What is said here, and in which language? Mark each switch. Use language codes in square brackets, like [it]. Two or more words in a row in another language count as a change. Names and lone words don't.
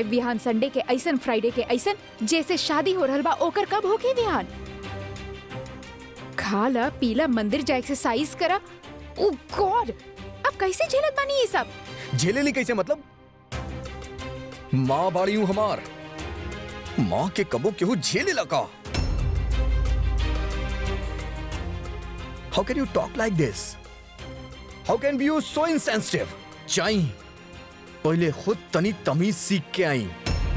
[bho] विहान संडे के ऐसन, फ्राइडे के ऐसन, जैसे शादी हो रहल बा ओकर कब होके विहान? खा ला पीला, मंदिर जा, एक्सरसाइज करा। [en] O God, [bho] अब कैसे झेलत बानी ये सब? झेले नहीं कैसे मतलब? माँ बाड़ी हूँ हमार, माँ के कबो केहू झेले लगा। [en] How can you talk like this? How can be you so insensitive? [bho] जाई पहले खुद तनी तमीज सीख के आई।